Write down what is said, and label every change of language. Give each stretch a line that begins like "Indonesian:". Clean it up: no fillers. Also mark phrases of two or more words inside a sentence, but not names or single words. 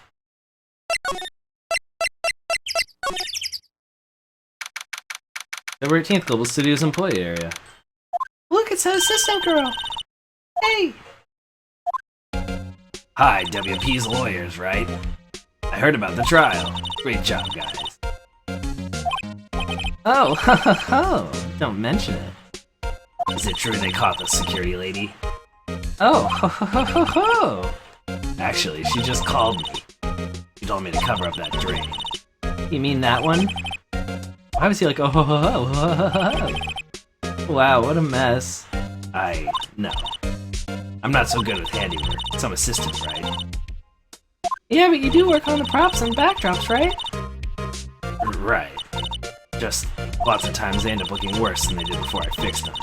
English: November 18th, Global Studios employee area. Look, it's an assistant girl. Hey! Hi, WP's lawyers, right? I heard about the trial. Great job, guys. Oh, ho ho ho! Don't mention it. Is it true they caught the security lady? Oh, ho ho ho ho ho! Actually, she just called me. She told me to cover up that drain. You mean that one? Why was he like, oh ho ho ho ho ho ho? Wow, what a mess. No. I'm not so good with handiwork. Some assistant, right? Yeah, but you do work on the props and backdrops, right? Right. Just lots of times they end up looking worse than they did before I fixed them.